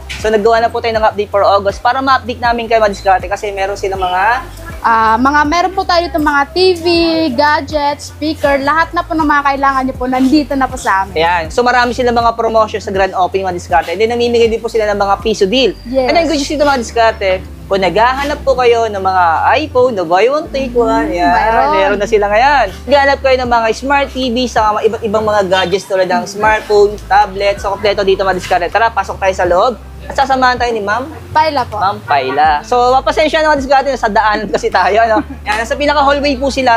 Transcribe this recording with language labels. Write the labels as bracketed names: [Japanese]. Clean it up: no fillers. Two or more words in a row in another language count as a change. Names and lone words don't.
[Filipino] So naggawa na po tayo ng [English] update for August [Filipino] para ma-update namin kayo mga diskarte kasi meron silang meron po tayo dito mga TV, gadgets, speaker, lahat na po ng mga kailangan nyo po nandito na po sa amin. Ayan. So marami silang mga promotion sa [English] grand opening [Filipino] mga diskarte. And then namimigay din po sila ng mga piso deal. [English] Yes. [Filipino] And then [English] good news [Filipino] dito mga diskarte, kung naghahanap po kayo ng mga iPhone na [English] buy one take one, [Filipino] meron na sila ngayon. Naghahanap kayo ng mga [English] smart TV [Filipino] sa iba't ibang mga gadgets tulad ng smartphone, tablet, so kompleto dito mga diskarte. Tara, pasok tayo sa loob. At sasamahan tayo ni Ma'am Paila po. Ma'am Paila. So, mapasensya naman diskarte sa daanan kasi tayo, ano? Yan, nasa pinaka-hallway po sila.